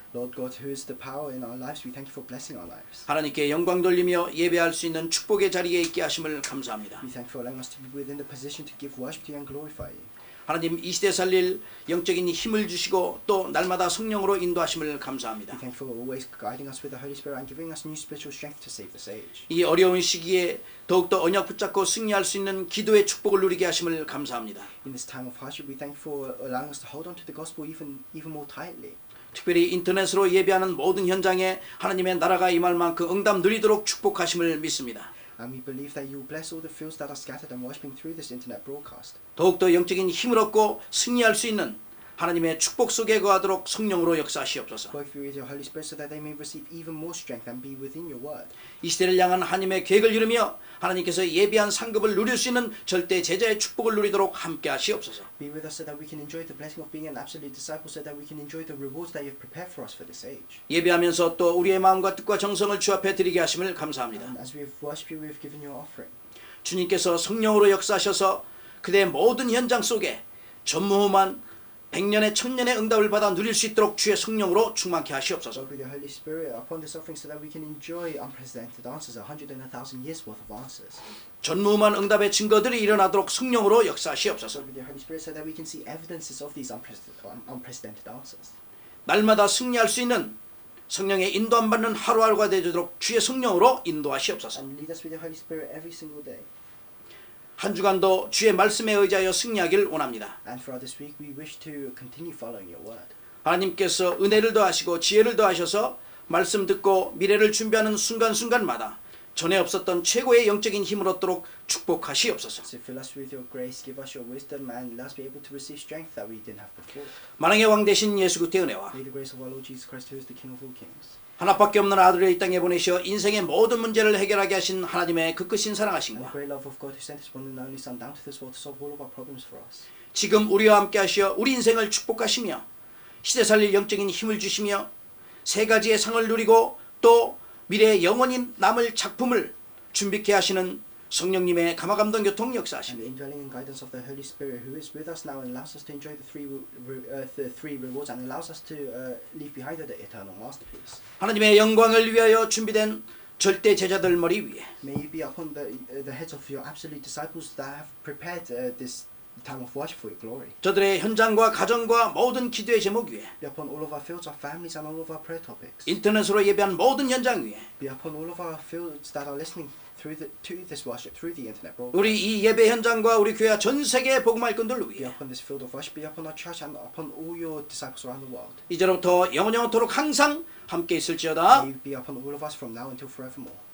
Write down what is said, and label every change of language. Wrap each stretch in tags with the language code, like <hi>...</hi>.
<en>Lord God, who is the power in our lives, we thank you for blessing our lives.</en> <ko>하나님께 영광 돌리며 예배할 수 있는 축복의 자리에 있게 하심을 감사합니다.</ko> <en>We thank you for allowing us to be within the position to give worship to you and glorify you.</en> <ko>하나님 이 시대 살릴 영적인 힘을 주시고 또 날마다 성령으로 인도하심을 감사합니다.</ko> <en>We thank you for always guiding us with the Holy Spirit and giving us new spiritual strength to save this age.</en> <ko>이 어려운 시기에 더욱더 언약 붙잡고 승리할 수 있는 기도의 축복을 누리게 하심을 감사합니다.</ko> <en>In this time of hardship, we thank you for allowing us to hold on to the gospel even more tightly.</en> <ko>특별히 인터넷으로 예배하는 모든 현장에 하나님의 나라가 임할 만큼 응답 누리도록 축복하심을 믿습니다.</ko> <en>And we believe that you will bless all the fields that are scattered and worshiping through this internet broadcast.</en> <ko>더욱더 영적인 힘을 얻고 승리할 수 있는 하나님의 축복 속에 거하도록 성령으로 역사하시옵소서.</ko> <en>Work through with your Holy Spirit so that they may receive even more strength and be within your word.</en> <ko>이 시대를 향한 하나님의 계획을 이루며 하나님께서 예비한 상급을 누릴 수 있는 절대 제자의 축복을 누리도록 함께 하시옵소서.</ko> <en>Be with us so that we can enjoy the blessing of being an absolute disciple so that we can enjoy the rewards that you have prepared for us for this age.</en> <ko>예배하면서 또 우리의 마음과 뜻과 정성을 주 앞에 드리게 하심을 감사합니다.</ko> <en>And as we have worshipped you, we have given you our offering.</en> <ko>주님께서 성령으로 역사하셔서 그대의 모든 현장 속에 전무후무한 백년의 천년의 응답을 받아 누릴 수 있도록 주의 성령으로 충만케 하시옵소서.</ko> <en>Lord, with your Holy Spirit upon this offering so that we can enjoy unprecedented answers, 1,000 years worth of answers.</en> <ko>전무후무한 응답의 증거들이 일어나도록 성령으로 역사하시옵소서.</ko> <en>Lord, with your Holy Spirit so that we can see evidences of these unprecedented answers.</en> <ko>날마다 승리할 수 있는 성령의 인도 안 받는 하루하루가 되도록 주의 성령으로 인도하시옵소서.</ko> <en>And lead us with your Holy Spirit every single day.</en> <ko>한 주간도 주의 말씀에 의지하여 승리하길 원합니다.</ko> <en>And throughout this week, we wish to continue following your word.</en> <ko>하나님께서 은혜를 더하시고 지혜를 더하셔서 말씀 듣고 미래를 준비하는 순간순간마다 전에 없었던 최고의 영적인 힘을 얻도록 축복하시옵소서.</ko> <en>So fill us with your grace, give us your wisdom, and let us be able to receive strength that we didn't have before.</en> <ko>만왕의 왕 되신 예수 그리스도의 은혜와</ko> <en>May the grace of our Lord Jesus Christ, who is the King of all kings,</en> <ko>하나밖에 없는 아들을 이 땅에 보내시어 인생의 모든 문제를 해결하게 하신 하나님의 그 크신</ko> <en>and the</en> <ko>사랑하심과</ko> <en>great love of God who sent His one and only Son down to this world to solve all of our problems for us.</en> <ko>지금 우리와 함께 하시어 우리 인생을 축복하시며 시대 살릴 영적인 힘을 주시며 세 가지의 상을 누리고 또 미래의 영원히 남을 작품을 준비케 하시는 성령님의 감화감동 교통</ko> <en>And</en> <ko>역사하십니다.</ko> <en>the indwelling and guidance of the Holy Spirit, who is with us now and allows us to enjoy the three rewards and allows us to leave behind the eternal masterpiece.</en> <ko>하나님의 영광을 위하여 준비된 절대 제자들 머리 위에</ko> <en>May you be upon the heads of your absolute disciples that have prepared this time of worship for your glory.</en> <ko>저들의 현장과 가정과 모든 기도의 제목 위에</ko> <en>Be upon all of our fields, our families, and all of our prayer topics.</en> <ko>인터넷으로 예배한 모든 현장 위에</ko> <en>Be upon all of our fields that are listening to this worship through the internet broadcast.</en> <ko>우리 이 예배 현장과 우리 교회와 전 세계 복음할 꾼들</ko> <en>Be</en> <ko>위에</ko> <en>upon this field of worship, be upon our church, and upon all your disciples around the world.</en> <ko>이제로부터 영원토록 항상 함께 있을지어다.</ko> <en>May you be upon all of us from now until forevermore.</en>